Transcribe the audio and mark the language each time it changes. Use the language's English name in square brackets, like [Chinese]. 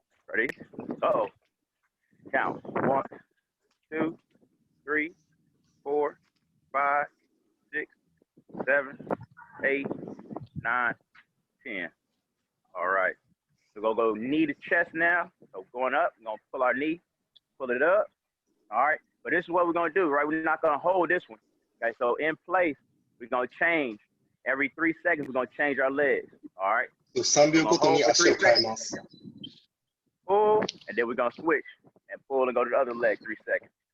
[English] Ready? Uh-oh. Count. 1, 2, 3, 4, 5, 6, 7, 8, 9, 10. All right. So we're going to go knee to chest now. So going up, we're going to pull our knee, pull it up. All right. But this is what we're going to do, right? We're not going to hold this one. Okay. So in place, we're going to change. Every 3 seconds, we're going to change our legs. All right. So [Japanese] 3秒ごとに足を変えます。 [English] Pull, and then we're going to switch and pull and go to the other leg 3 seconds.